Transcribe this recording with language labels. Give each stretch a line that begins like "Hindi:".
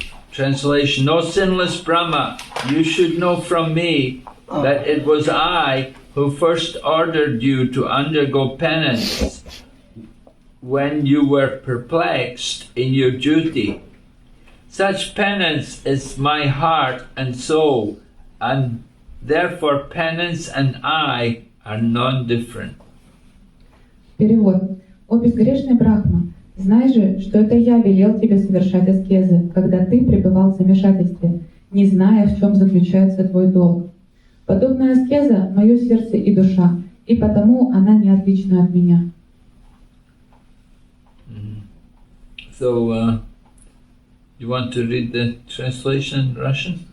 English: Translation, O sinless Brahma, you should know from me that it was I who first ordered you to undergo penance when you were perplexed in your duty. Such penance is my heart and soul, and therefore penance and I are non-different.
Russian: Перевод. О безгрешный Брахма, знай же, что это я велел тебе совершать аскезы, когда ты пребывал в замешательстве, не зная, в чем заключается твой долг. Подобная аскеза — мое сердце и душа, и потому она не отлична от меня.
English: So, you want to read the translation in Russian?